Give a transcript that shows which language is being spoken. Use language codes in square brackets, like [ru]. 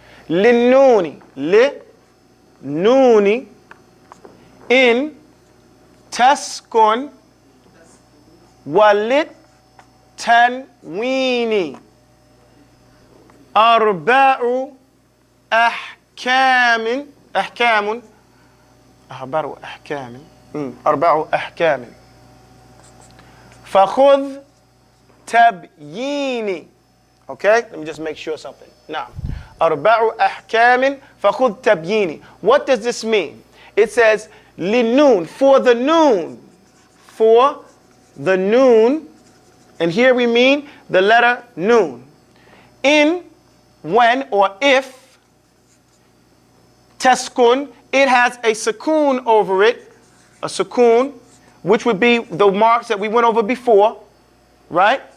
[ar] للنون لنون إن تسكن ولت تنوين أربع أحكام فخذ تبييني. [en] Okay, let me just make sure something. Now, [ar] أربع أحكام فخذ تبييني. [en] What does this mean? It says للنون, for the noon, for the noon, and here we mean the letter noon. In, when or if, taskun, it has a sukoon over it, a sukoon, which would be the marks that we went over before, right?